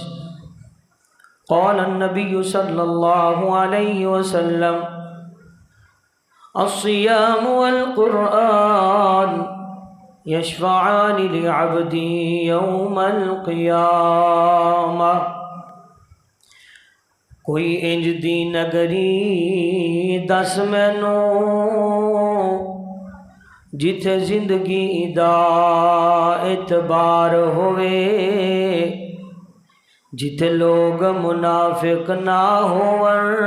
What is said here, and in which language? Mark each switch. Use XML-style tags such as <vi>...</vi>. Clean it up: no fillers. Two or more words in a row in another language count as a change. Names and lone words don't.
<ar>قال النبي صلى الله عليه وسلم، الصيام والقرآن یشفعان لعبدی یوم القیامہ۔</ar> <pa>کوئی انج دی نگری دس مینوں جتھے زندگی دا اعتبار ہوئے، جتھے لوگ منافق نہ ہون،</pa>